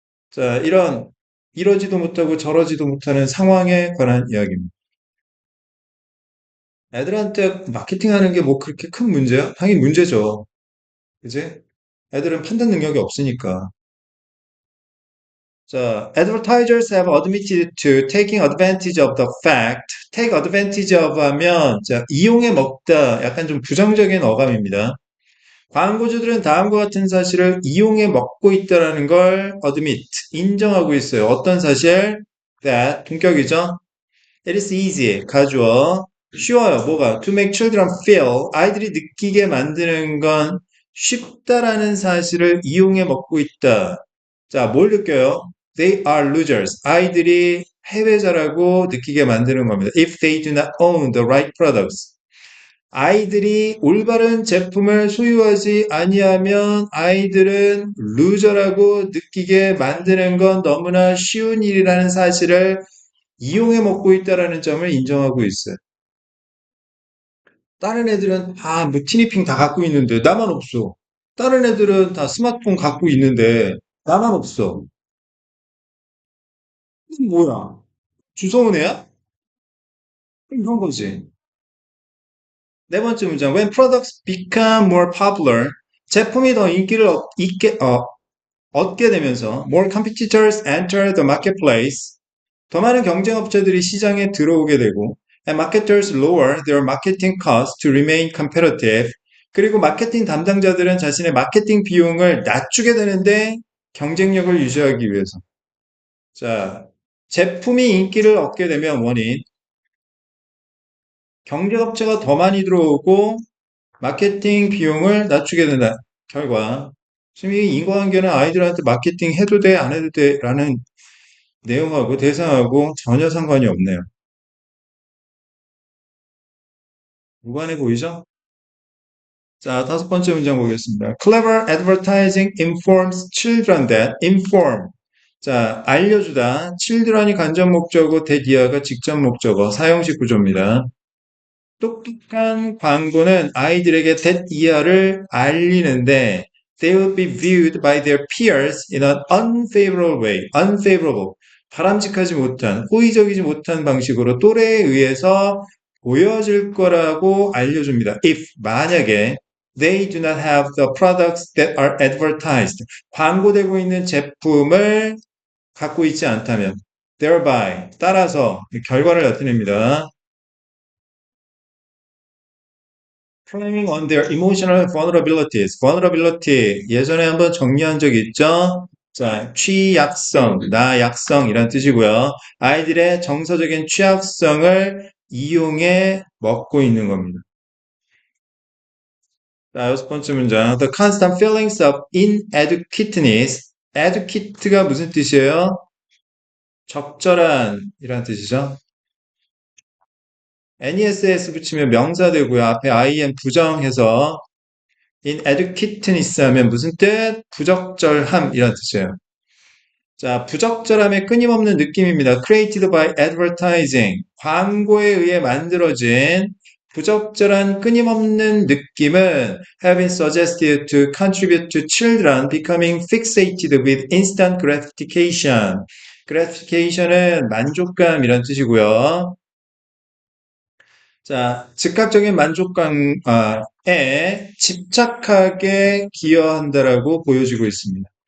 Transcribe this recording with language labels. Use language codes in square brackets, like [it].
[ko] 자, 이런 이러지도 못하고 저러지도 못하는 상황에 관한 이야기입니다. 애들한테 마케팅하는 게 뭐 그렇게 큰 문제야? 당연히 문제죠. 그지? 애들은 판단 능력이 없으니까. [en] 자, advertisers have admitted to taking advantage of the fact. take advantage of [ko] 하면 자, 이용해 먹다. 약간 좀 부정적인 어감입니다. 광고주들은 다음과 같은 사실을 이용해 먹고 있다라는 걸 admit, 인정하고 있어요. 어떤 사실? That, 동격이죠. [en] It is easy, 가주어. [ko] 쉬워요. 뭐가? [en] To make children feel, [ko] 아이들이 느끼게 만드는 건 쉽다라는 사실을 이용해 먹고 있다. 자, 뭘 느껴요? [en] They are losers. [ko] 아이들이 패배자라고 느끼게 만드는 겁니다. [en] If they do not own the right products. [ko] 아이들이 올바른 제품을 소유하지 아니하면 아이들은 루저라고 느끼게 만드는 건 너무나 쉬운 일이라는 사실을 이용해 먹고 있다라는 점을 인정하고 있어요. 다른 애들은 다 뭐 티니핑 다 갖고 있는데 나만 없어. 다른 애들은 다 스마트폰 갖고 있는데 나만 없어. 이건 뭐야? 주워온 애야? 이런 거지. 네 번째 문장. [en] When products become more popular, [ko] 제품이 더 인기를 얻게 되면서 [en] more competitors enter the marketplace. [ko] 더 많은 경쟁업체들이 시장에 들어오게 되고 [en] and marketers lower their marketing costs to remain competitive. [ko] 그리고 마케팅 담당자들은 자신의 마케팅 비용을 낮추게 되는데 경쟁력을 유지하기 위해서. 자, 제품이 인기를 얻게 되면 원인, 경쟁업체가 더 많이 들어오고 마케팅 비용을 낮추게 된다. 결과, 지금 이 인과관계는 아이들한테 마케팅 해도 돼, 안 해도 돼, 라는 내용하고 대상하고 전혀 상관이 없네요. 무관해 보이죠? 자, 다섯 번째 문장 보겠습니다. [en] Clever advertising informs children that inform. [ko] 자, 알려주다. children이 간접 목적어, 대디아가 직접 목적어, 사용식 구조입니다. 똑똑한 광고는 아이들에게 that 이하를 알리는데 [en] they will be viewed by their peers in an unfavorable way. [ko] unfavorable. 바람직하지 못한, 호의적이지 못한 방식으로 또래에 의해서 보여줄 거라고 알려줍니다. [en] If [ko] 만약에 [en] they do not have the products that are advertised. [ko] 광고되고 있는 제품을 갖고 있지 않다면 thereby 따라서 결과를 나타냅니다. [en] Playing on their emotional vulnerabilities. [ko] vulnerability 예전에 한번 정리한 적 있죠? 자, 취약성, 나약성이란 뜻이고요. 아이들의 정서적인 취약성을 이용해 먹고 있는 겁니다. 자, 여섯 번째 문장. [en] The constant feelings of inadequateness. [ko] adequate가 무슨 뜻이에요? 적절한 이란 뜻이죠. NESS 붙이면 명사 되고요. 앞에 IN 부정해서 inadequateness 하면 무슨 뜻? 부적절함 이란 뜻이에요. 자, 부적절함의 끊임없는 느낌입니다. [en] created by advertising. [ko] 광고에 의해 만들어진 부적절한 끊임없는 느낌은 [en] have been suggested to contribute to children becoming fixated with instant gratification. [ko] gratification은 만족감이란 뜻이고요. 자, 즉각적인 만족감에 집착하게 기여한다라고 보여지고 있습니다.